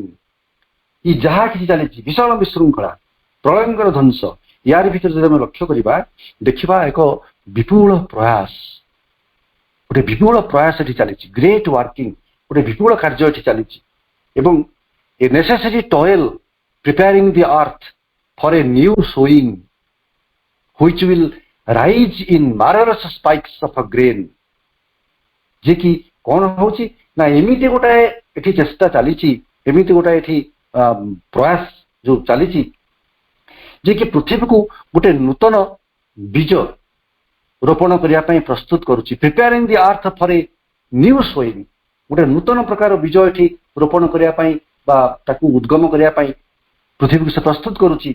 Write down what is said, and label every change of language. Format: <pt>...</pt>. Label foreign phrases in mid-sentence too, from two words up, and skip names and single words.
<or>ଇ ଯାହା କିଛି ଚାଲିଛି, ଭୀଷଣ ବିଶୃଙ୍ଖଳା, ପ୍ରଳୟଙ୍କର ଧ୍ୱଂସ, ୟାର ଭିତରେ ଯଦି ଆମେ ଲକ୍ଷ୍ୟ କରିବା, ଦେଖିବା ଏକ ବିପୁଳ ପ୍ରୟାସ, ଗୋଟେ ବିପୁଳ ପ୍ରୟାସ ଏଠି ଚାଲିଛି,</or> <en>great working,</en> <or>ଗୋଟେ ବିପୁଳ କାର୍ଯ୍ୟ ଏଠି ଚାଲିଛି।</or> <en>ଏବଂ a necessary toil preparing the earth for a new sowing which will rise in marvelous spikes of a grain।</en> <or>ଯେ କି କଣ ହଉଛି ନା, ଏମିତି ଗୋଟାଏ ଏଠି ଚେଷ୍ଟା ଚାଲିଛି, ଏମିତି ଗୋଟାଏ ଏଠି ପ୍ରୟାସ ଯୋଉ ଚାଲିଛି, ଯେ କି ପୃଥିବୀକୁ ଗୋଟେ ନୂତନ ବୀଜ ରୋପଣ କରିବା ପାଇଁ ପ୍ରସ୍ତୁତ କରୁଛି।</or> <en>preparing the earth for a new sowing,</en> <or>ଗୋଟେ ନୂତନ ପ୍ରକାର ବୀଜ ଏଠି ରୋପଣ କରିବା ପାଇଁ ବା ତାକୁ ଉଦ୍ଗମ କରିବା ପାଇଁ ପୃଥିବୀକୁ ସେ ପ୍ରସ୍ତୁତ କରୁଛି।</or>